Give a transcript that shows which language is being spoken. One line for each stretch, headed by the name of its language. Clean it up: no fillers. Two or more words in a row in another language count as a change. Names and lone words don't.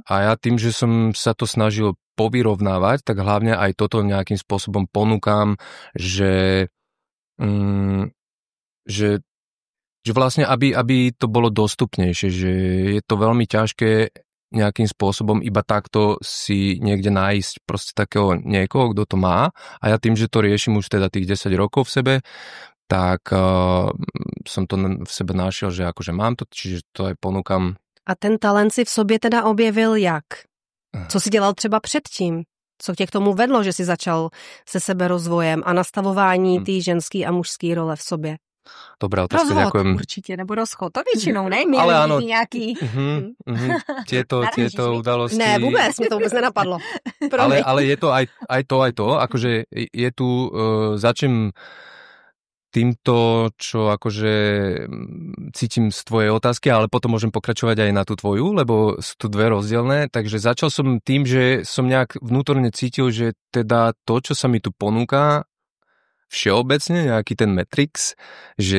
Slovak: A ja tým, že som sa to snažil povyrovnávať, tak hlavne aj toto nejakým spôsobom ponúkam, že vlastne, aby to bolo dostupnejšie, že je to veľmi ťažké nejakým spôsobom iba takto si niekde nájsť proste takého niekoho, kto to má. A ja tým, že to riešim už teda tých 10 rokov v sebe, tak som to v sebe našiel, že akože mám to, čiže to aj ponúkam.
Czech: A ten talent si v sobě teda objevil jak? Co si dělal třeba předtím? Co tě k tomu vedlo, že si začal se seberozvojem a nastavování té ženské a mužské role v sobě?
Slovak: Dobrá otázka, rozchod, ďakujem.
Czech: Určite, nebo rozchod, to většinou, ne?
Slovak: Ale áno.
Czech: Nějaký...
Slovak: Tieto udalosti...
Czech: Ne, vůbec, mě to vůbec nenapadlo.
Slovak: Ale je to aj to, akože je tu, začnem týmto, čo akože cítim z tvojej otázky, ale potom môžem pokračovať aj na tú tvoju, lebo sú tu dve rozdielne. Takže začal som tým, že som nejak vnútorne cítil, že teda to, čo sa mi tu ponúka, všeobecne nejaký ten Matrix, že